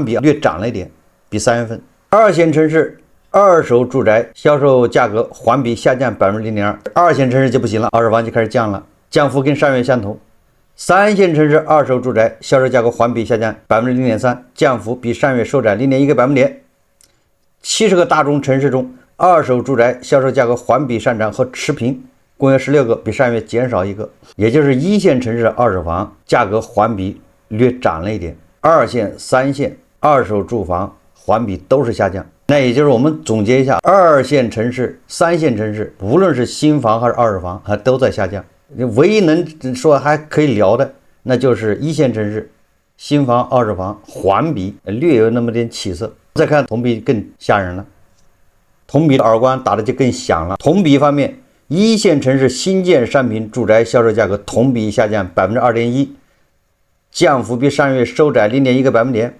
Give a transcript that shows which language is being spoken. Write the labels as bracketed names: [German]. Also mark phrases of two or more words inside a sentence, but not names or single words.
[Chinese] 比略漲了一點，比3月份。2線城市二手住宅銷售價格環比下降 0.2%， 2線城市就不行了，二手房就開始降了，降幅跟上月相同。3線城市二手住宅銷售價格環比下降 0.3%， 降幅比上月收窄 0.1個百分點。70個大中城市中，二手住宅銷售價格環比上漲和持平，共有16個，比上月減少1個。也就是1線城市的二手房價格環比略漲了一點，2線、3線二手住房環比都是下降。那也就是我們總結一下，2線城市、3線城市，無論是新房還是二手房，都在下降。唯一能說還可以聊的，那就是1線城市新房、二手房環比略有那么点起色。再看同比更吓人了，同比的耳光打的就更响了。同比方面，一线城市新建商品住宅销售价格同比下降 2.1%， 降幅比上月收窄 0.1个百分点。